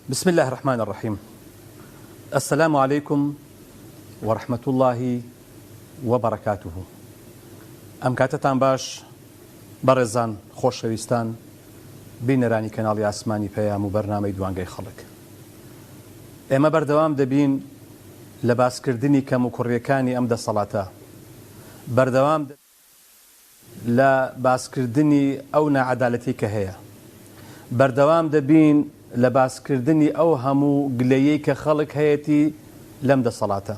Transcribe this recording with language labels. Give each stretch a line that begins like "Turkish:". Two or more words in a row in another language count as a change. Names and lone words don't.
Arabic: بسم الله الرحمن الرحيم. السلام عليكم ورحمة الله وبركاته.
Central Kurdish: ئەم کاتتان باش بەڕێزان خۆشەویستان بینەرانی کەناڵی ئاسمانی پەیام و بەرنامەی دوانگەی خەڵک. ئێمە بەردەوام دەبین لە باسکردنی کەم و کوڕیەکانی ئەم دەسەڵاتە، بەردەوام لە باسکردنی ئەو نەعەدالەتی کە هەیە، بەردەوام دەبین لە باسکردنی ئەو هەموو گلەیەی کە خەڵک هەیەی لەم دەسەڵاتە.